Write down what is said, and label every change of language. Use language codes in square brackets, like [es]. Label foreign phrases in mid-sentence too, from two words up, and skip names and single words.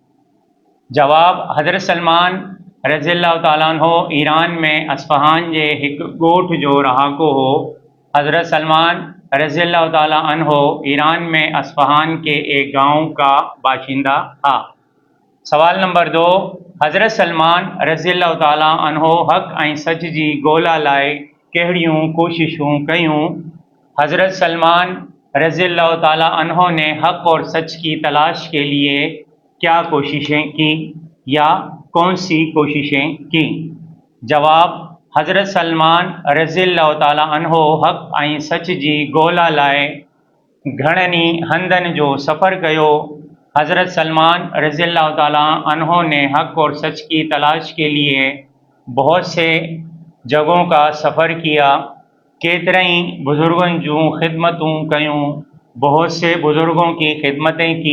[sd] جواب، حضرت سلمان [ar] رضی اللہ تعالیٰ عنہ [sd] ایران میں اصفہان جے ہک گوٹھ جو رہا کو ہو۔ [ur] حضرت سلمان [ar] رضی اللہ تعالیٰ عنہ [ur] ایران میں اصفہان کے ایک گاؤں کا باشندہ تھا۔ [sd] سوال نمبر 2، حضرت سلمان [ar] رضی اللہ تعالیٰ عنہ [sd] حق ऐं सच जी ॻोल्हा लाइ कहिड़ियूं कोशिशूं कयूं؟ [ur] حضرت سلمان [ar] رضی اللہ تعالیٰ عنہ [ur] نے حق اور سچ کی تلاش کے لیے کیا کوششیں کی یا کون سی کوششیں کی؟ [sd] جواب، حضرت سلمان [ar] رضی اللہ تعالیٰ عنہ [sd] حق ऐं सच जी ॻोल्हा लाइ گھڻني ہندن جو سفر کيو۔ [ur] حضرت سلمان [ar] رضی اللہ تعالیٰ عنہ [ur] نے حق اور سچ کی تلاش کے لیے بہت سے جگہوں کا سفر کیا۔ [sd] کیترئی بزرگن جوں خدمتوں کیوں، [ur] بہت سے بزرگوں کی خدمتیں کی۔